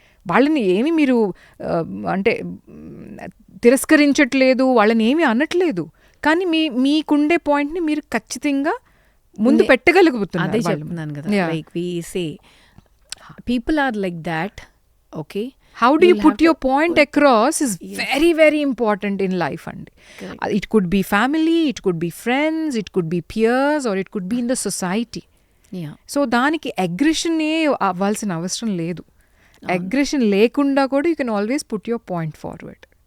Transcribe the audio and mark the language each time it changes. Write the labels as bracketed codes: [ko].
[te] వాళ్ళని ఏమి మీరు అంటే తిరస్కరించట్లేదు, వాళ్ళని ఏమి అనట్లేదు, కానీ మీకుండే పాయింట్ని మీరు ఖచ్చితంగా ముందు పెట్టగలుగుతున్నారు. అదే చెప్తున్నాను కదా, [en] Like we say people are like that. Okay, how do you put your point across is very very important in life andi. It could be family, it could be friends, it could be peers, or it could be in the society. [te] So దానికి అగ్రెషనే అవ్వాల్సిన అవసరం లేదు. Aggression లేకుండా కూడా [en] You can always put your point forward.